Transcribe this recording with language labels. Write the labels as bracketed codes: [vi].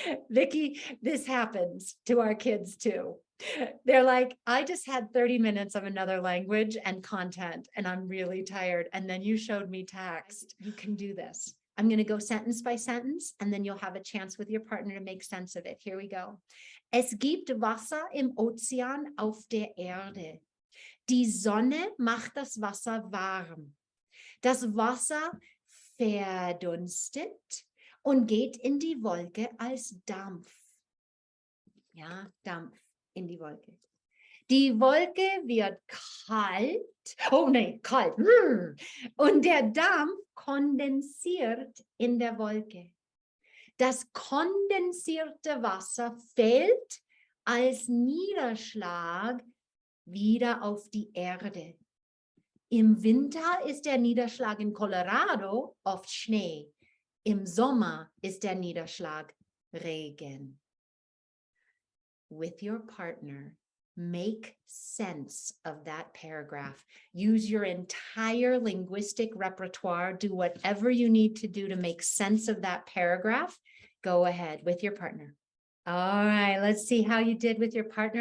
[en] Vicky, this happens to our kids too. They're like, I just had 30 minutes of another language and content, and I'm really tired. And then you showed me text. You can do this. I'm going to go sentence by sentence, and then you'll have a chance with your partner to make sense of it. Here we go. [de] Es gibt Wasser im Ozean auf der Erde. Die Sonne macht das Wasser warm. Das Wasser verdunstet und geht in die Wolke als Dampf. Ja, Dampf in die Wolke. Die Wolke wird kalt, oh nein, kalt, und der Dampf kondensiert in der Wolke. Das kondensierte Wasser fällt als Niederschlag wieder auf die Erde. Im Winter ist der Niederschlag in Colorado oft Schnee. Im Sommer ist der Niederschlag Regen. [en] With your partner, make sense of that paragraph. Use your entire linguistic repertoire. Do whatever you need to do to make sense of that paragraph. Go ahead with your partner. All right, let's see how you did with your partner.